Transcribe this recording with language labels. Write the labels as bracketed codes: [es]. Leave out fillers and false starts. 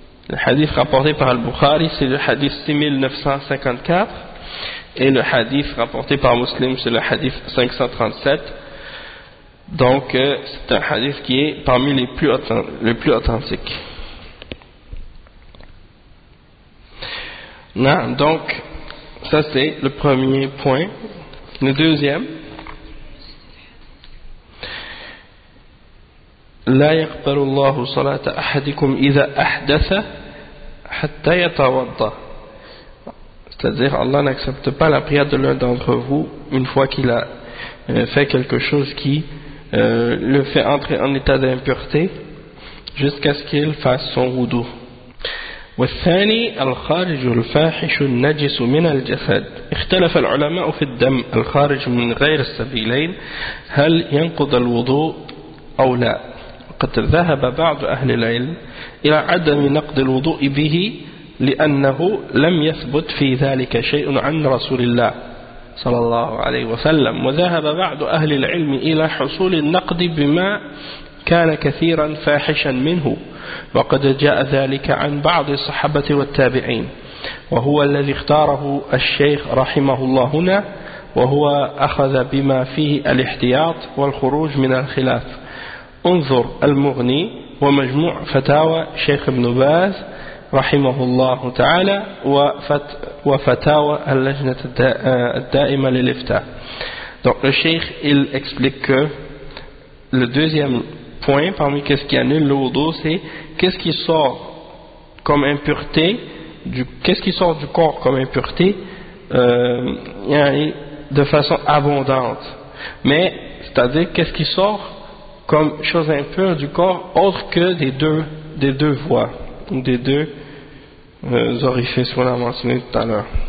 [fr] Le hadith rapporté par Al-Bukhari, c'est le hadith 6954, et le hadith rapporté par Muslim, c'est le hadith 537. Donc c'est un hadith qui est parmi les plus authentiques. Non, donc Ça, c'est le premier point. Le deuxième, [ar] لا يقبل الله صلاة أحدكم إذا أحدث حتى يتوضأ. [fr] C'est-à-dire, Allah n'accepte pas la prière de l'un d'entre vous une fois qu'il a fait quelque chose qui le fait entrer en état d'impureté jusqu'à ce qu'il fasse son wudu. [ar] والثاني الخارج الفاحش النجس من الجسد اختلف العلماء في الدم الخارج من غير السبيلين هل ينقض الوضوء أو لا قد ذهب بعض أهل العلم إلى عدم نقض الوضوء به لأنه لم يثبت في ذلك شيء عن رسول الله صلى الله عليه وسلم وذهب بعض أهل العلم إلى حصول النقض بما كان كثيرا فاحشا منه وقد جاء ذلك عن بعض الصحابة والتابعين وهو الذي اختاره الشيخ رحمه الله هنا وهو أخذ بما فيه الاحتياط والخروج من الخلاف انظر المغني ومجموع فتاوى شيخ ابن باز رحمه الله تعالى وفتاوى اللجنة الدائمة للإفتاء. [fr] Donc le sheikh il explique que le deuxième point parmi qu'est-ce qui annule le wudu, c'est qu'est-ce qui sort comme impureté du qu'est-ce qui sort du corps comme impureté de façon abondante, mais c'est-à-dire qu'est-ce qui sort comme chose impure du corps autre que des deux voies, des deux orifices qu'on a mentionné tout à l'heure.